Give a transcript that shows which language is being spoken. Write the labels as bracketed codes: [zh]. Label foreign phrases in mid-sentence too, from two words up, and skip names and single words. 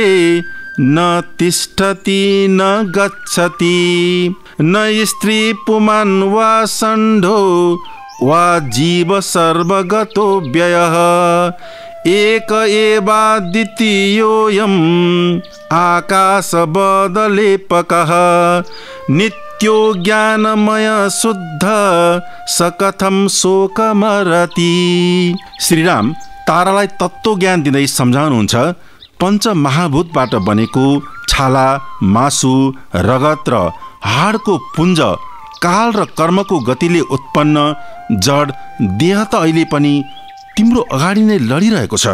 [sa] न तिष्ठति न गच्छति न स्त्री पुमान् वा षण्ढो वा जीव सर्वगतो व्ययः एक एवाद्वितीयोऽयम् आकाशवदलेपकः नित्यो ज्ञानमय शुद्ध सकथम शोकमरति। [ne] श्रीराम तारालाई तत्त्व ज्ञान दिँदै सम्झाउनुहुन्छ पञ्च महाभूतबाट बनेको छाला मासु रगत र हाडको पुञ्ज काल र कर्मको गतिले उत्पन्न जड देह त अहिले पनि तिम्रो अगाडि नै लडिरहेको छ।